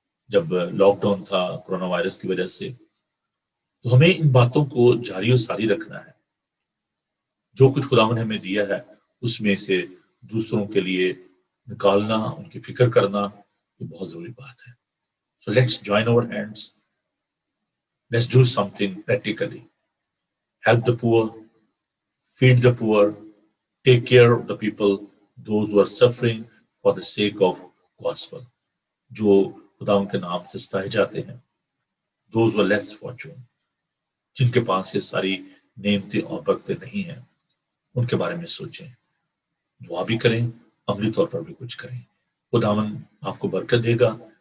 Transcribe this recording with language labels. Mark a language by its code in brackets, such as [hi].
[ur] جب lock down تھا corona virus کی وجہ سے، تو ہمیں ان باتوں کو جاری و ساری رکھنا ہے. جو کچھ خداوند نے ہمیں دیا ہے اس میں سے دوسروں کے لیے نکالنا، ان کی فکر کرنا، یہ بہت ضروری بات ہے. [en] So let's join our hands, let's do something practically. Help the poor, feed the poor, take care of the people, those who are suffering for the sake of gospel. [ur] جو خدا ان کے نام سے ستائے جاتے ہیں، [en] those who are less fortunate، [ur] جن کے پاس یہ ساری نعمتیں اور برکتیں نہیں ہیں، ان کے بارے میں سوچیں. دعا بھی کریں، عملی طور پر بھی کچھ کریں. خداون آپ کو برکت دے گا.